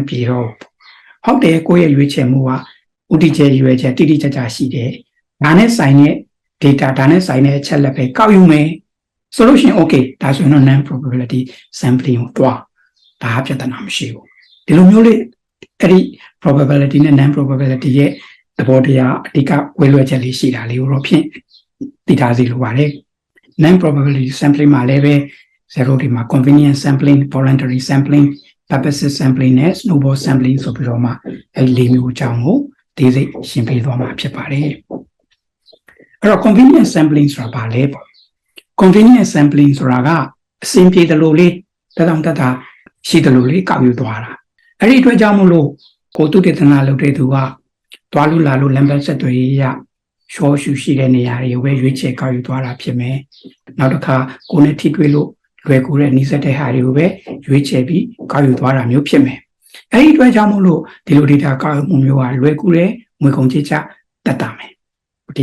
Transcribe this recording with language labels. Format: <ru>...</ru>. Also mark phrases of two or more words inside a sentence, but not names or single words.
<my>ပြေတော့ဟုတ်တယ်ကိုယ့်ရဲ့ရွေးချယ်မှုကဥတီကျရွေချက်တိတိကျကျရှိတယ်ဒါနဲ့ဆိုင်တဲ့ data ဒါနဲ့ဆိုင်တဲ့အချက်လက်ပဲကောက်ယူမယ်ဆိုလို့ရှိရင် okay ဒါဆိုရင်တော့</my> <en>non probability sampling</en> <my>ကိုတွားဒါပြဿနာမရှိဘူးဒီလိုမျိုးလေးအဲ့ဒီ probability နဲ့</my> <en>non probability</en> <my>ရဲ့သဘောတရားအဓိကဝေလွှဲချက်လေးရှိတာလေးကိုတော့ဖြင့်သိထားစီလိုပါတယ် non probability sampling မှာလည်းပဲ zero ဒီမှာ</my> <en>convenience sampling voluntary sampling purposive sampling</en> <my>နဲ့</my> <en>snowball sampling</en> <my>ဆိုပြီးတော့မှအဲ့လေးမျိုးအကြောင်းကိုဒီစိတ်ရှင်းပြသွားမှာဖြစ်ပါတယ်အဲ့တော့</my> <en>convenience sampling</en> <my>ဆိုတာဘာလဲပေါ့</my> <en>convenience sampling</en> <my>ဆိုတာကအဆင်ပြေတယ်လို့လေးတတောင်တတာရှိတယ်လို့လေးကောက်ယူသွားတာအဲ့ဒီအတွက်ကြောင့်မလို့ကိုသုတေသနလုပ်တဲ့သူကတွားလို့လာလို့လမ်းပန်းဆက်သွယ်ရေးရရှော့ရှူရှိတဲ့နေရာတွေကိုပဲရွေးချယ်ကောက်ယူသွားတာဖြစ်မယ်နောက်တစ်ခါကိုယ်နဲ့ထိတွေ့လို့လွယ်ကူတဲ့နှိစက်တဲ့ဟာတွေကိုပဲရွေးချယ်ပြီးကောက်ယူသွားတာမျိုးဖြစ်မယ်အဲ့ဒီအတွက်ကြောင့်မလို့ဒီလို data ကောက်ယူမှုမျိုးကလွယ်ကူတဲ့ငွေကုန်ကြေးကျတက်တာမယ်ဒီ</my>